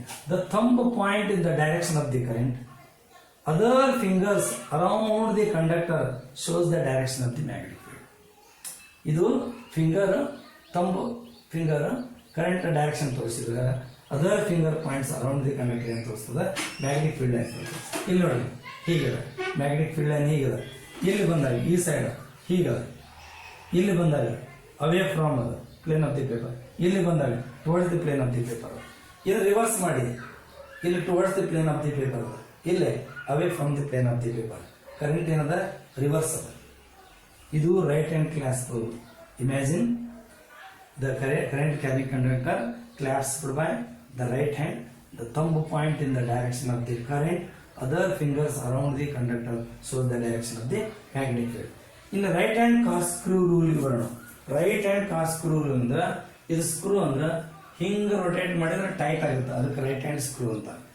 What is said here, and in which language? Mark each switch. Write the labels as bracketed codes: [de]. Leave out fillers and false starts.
[en] The thumb point in the direction of the current. Other fingers around the conductor shows the direction of the magnetic field. [kn] ಇದು finger, thumb finger current direction ತೋರಿಸಿದ್ರೆ, [en] other finger points around the conductor [kn] ಏನು ತೋರಿಸ್ತದೆ, magnetic field line ತೋರಿಸ್ತದೆ. ಇಲ್ಲಿ ನೋಡಿ ಹೀಗಿದೆ magnetic field line, ಹೀಗಿದೆ. ಇಲ್ಲಿ ಬಂದಾಗ ಈ ಸೈಡ್ ಹೀಗದ, ಇಲ್ಲಿ ಬಂದಾಗ ಅವೇ ಫ್ರಾಮ್ ಅದು ಪ್ಲೇನ್ ಆಫ್ ದಿ ಪೇಪರ್, ಇಲ್ಲಿ ಬಂದಾಗ [en] Towards the plane of the paper. [kn] ಇದು ರಿವರ್ಸ್ ಮಾಡಿ, ಇಲ್ಲಿ [en] towards the plane of the paper, [kn] ಇಲ್ಲೇ [en] Away from the plane of the paper. [kn] Current ಏನದ ರಿವರ್ಸ್ ಅದ. ಇದು right hand ಕ್ಲಾಸ್ಪ್ rule. [en] Imagine the current carrying conductor clasped by the right hand, the thumb point in the direction of the current, other fingers around the conductor shows the direction of the magnetic field. In the right hand corkscrew rule [kn] ಬರೋಣ. Right hand ಕಾರ್ಸ್ಕ್ರೂ rule ಅಂದ್ರೆ, ಇದು screw ಅಂದ್ರೆ ಹಿಂಗೆ rotate ಮಾಡಿದ್ರೆ tight ಆಗುತ್ತೆ, ಅದಕ್ಕೆ right hand screw ಅಂತ.